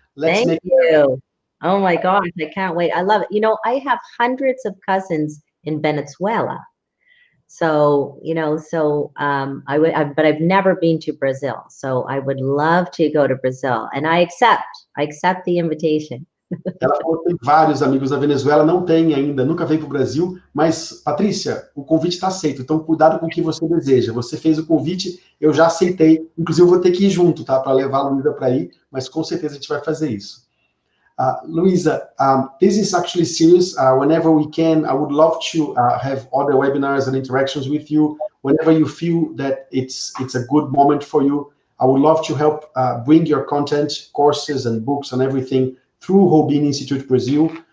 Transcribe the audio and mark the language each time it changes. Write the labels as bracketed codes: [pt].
[en] Thank you. Oh my gosh, I can't wait. I love it. I have hundreds of cousins in Venezuela. So, but I've never been to Brazil. So I would love to go to Brazil. And I accept the invitation. [pt] Ela falou que tem vários amigos da Venezuela, não tem ainda, nunca veio para o Brasil, mas, Patrícia, o convite está aceito, então cuidado com o que você deseja. Você fez o convite, eu já aceitei, inclusive eu vou ter que ir junto, tá, para levar a Luísa para ir, mas com certeza a gente vai fazer isso. [en] Louisa, this is actually serious. Whenever we can, I would love to have other webinars and interactions with you. Whenever you feel that it's a good moment for you, I would love to help bring your content, courses and books and everything through Robin Institute Brazil.